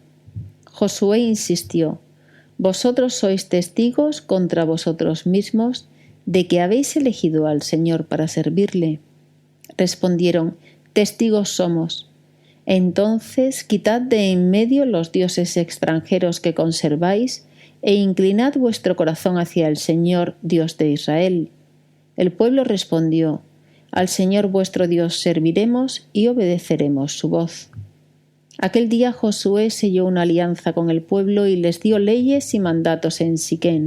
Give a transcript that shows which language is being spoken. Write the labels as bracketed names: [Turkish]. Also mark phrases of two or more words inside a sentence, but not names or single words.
[Spanish] Josué insistió: Vosotros sois testigos contra vosotros mismos de que habéis elegido al Señor para servirle. Respondieron: Testigos somos. Entonces quitad de en medio los dioses extranjeros que conserváis e inclinad vuestro corazón hacia el Señor, Dios de Israel. El pueblo respondió: Al Señor vuestro Dios serviremos y obedeceremos su voz. Aquel día Josué selló una alianza con el pueblo y les dio leyes y mandatos en Siquén.